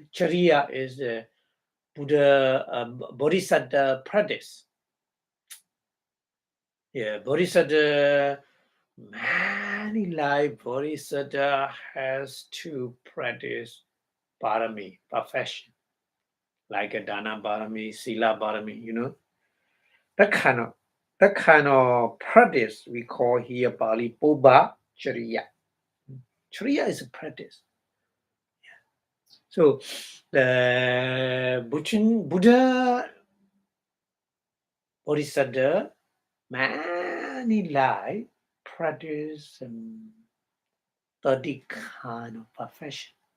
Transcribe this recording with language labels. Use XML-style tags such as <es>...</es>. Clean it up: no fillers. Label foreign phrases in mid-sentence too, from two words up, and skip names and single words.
<en>Chariya is the Buddha Bodhisattva practice. Yeah, Bodhisattva, many life Bodhisattva has to practice parami, perfection, like a</en> <pi>dana parami, sila parami,</pi> <en>That kind of that kind of practice we call here</en> <pi>Bali Puba Chariya.</pi> <en>Chariya is a practice. So the Buddha Bodhisattva many life practice 30 kind of perfection.</en>